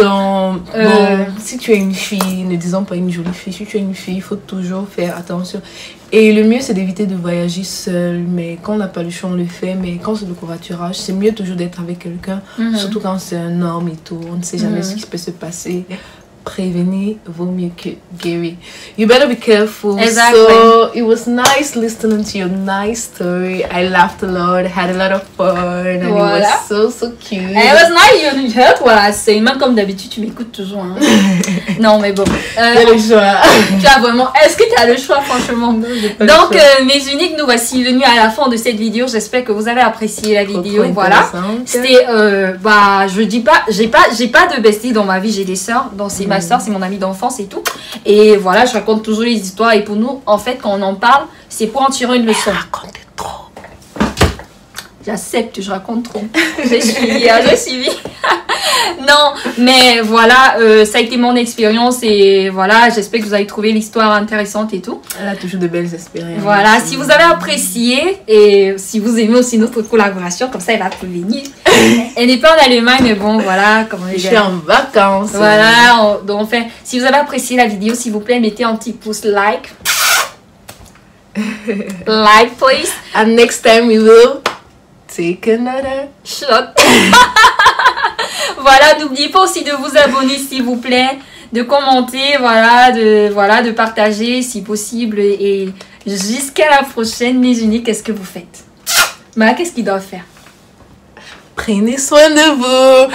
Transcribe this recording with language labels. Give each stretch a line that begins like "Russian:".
French: Donc, bon, si tu es une fille, ne disons pas une jolie fille, si tu es une fille, il faut toujours faire attention. Et le mieux, c'est d'éviter de voyager seul. Mais quand on n'a pas le choix, on le fait. Mais quand c'est le covoiturage, c'est mieux toujours d'être avec quelqu'un. Surtout quand c'est un homme et tout. On ne sait jamais ce qui peut se passer. Prévenir vaut mieux que guérir.
English: You better be careful. Exactly. So it was nice listening to your nice story. I laughed a lot, had a lot of fun, and it was so cute. It was nice. You heard what I say.
French: Même comme d'habitude, tu m'écoutes toujours. Hein. Non, mais bon. Tu as le choix. Tu as vraiment. Est-ce que tu as le choix, franchement? Donc, mes uniques, nous voici venus à la fin de cette vidéo. J'espère que vous avez apprécié la vidéo. Voilà. C'était, je dis pas, j'ai pas de bestie dans ma vie. J'ai des sœurs. Donc c'est ma sœur, c'est mon amie d'enfance et tout. Et voilà, je raconte toujours les histoires. Et pour nous, en fait, quand on en parle, c'est pour en tirer une leçon. Racontez trop. J'accepte, je raconte trop. J'ai suivi. Non, mais voilà, ça a été mon expérience et voilà, j'espère que vous avez trouvé l'histoire intéressante et tout. Elle a toujours de belles expériences. Voilà, si vous avez apprécié et si vous aimez aussi notre collaboration, comme ça elle va prévenir. Elle n'est pas en Allemagne, mais bon, voilà. Je suis en vacances. Voilà, donc enfin, si vous avez apprécié la vidéo, s'il vous plaît, mettez un petit pouce like.
English: Like, please. And next time we will take another shot.
French: Voilà, n'oubliez pas aussi de vous abonner s'il vous plaît, de commenter, voilà, de partager si possible et jusqu'à la prochaine les unis, qu'est-ce que vous faites? Mais qu'est-ce qu'il doit faire? Prenez soin de vous.